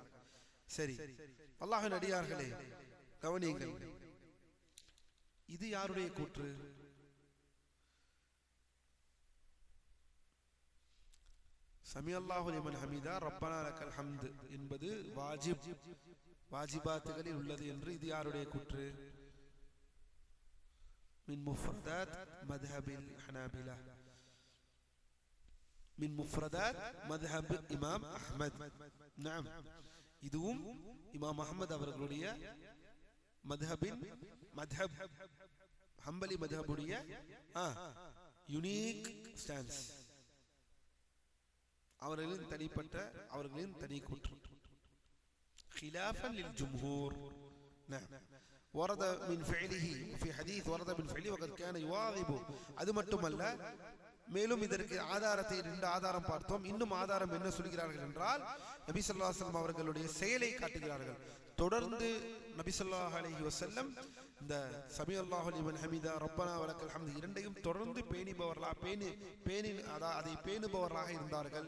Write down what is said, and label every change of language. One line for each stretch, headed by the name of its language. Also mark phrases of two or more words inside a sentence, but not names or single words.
Tamil: சரி, அல்லாஹ்வின் அடியார்களே கவனியுங்கள், இது யாருடைய கூற்று?
Arabic: سمع الله لمن حمده ربنا لك الحمد
Tamil: என்பது வாஜிபாத்துகளில் உள்ளது என்று இது யாருடைய கூற்று?
Arabic: من مفردات مذهب الحنابلة، من مفردات مذهب الإمام أحمد. نعم،
Tamil: இதுவும் இமாம் அஹ்மத் அவர்களுடைய மத்ஹப் ஹம்பலி மத்ஹபுடைய
English: unique stance,
Tamil: அவர்களின் தனிப்பட்ட, அவர்களின் தனி கூற்று.
Arabic: خلافا للجمهور. نعم، ورد من فعله في حديث ورد من فعله وقد كان يواظب.
Tamil: அது மட்டுமல்ல, மேலும் இதற்கு ஆதாரத்தை ரெண்டு ஆதாரம் பார்த்தோம். இன்னும் ஆதாரம் என்ன சொல்கிறார்கள் என்றால், நபி
Arabic: صلى الله عليه وسلم
Tamil: அவர்களுடைய செயலை காட்டுகிறார்கள். தொடர்ந்து நபி
Arabic: صلى الله عليه وسلم
Tamil: இந்த
Arabic: سمع الله لمن حمده ربنا ولك الحمد
Tamil: இரண்டையும் தொடர்ந்து அதை பேணுபவர்களாக இருந்தார்கள்.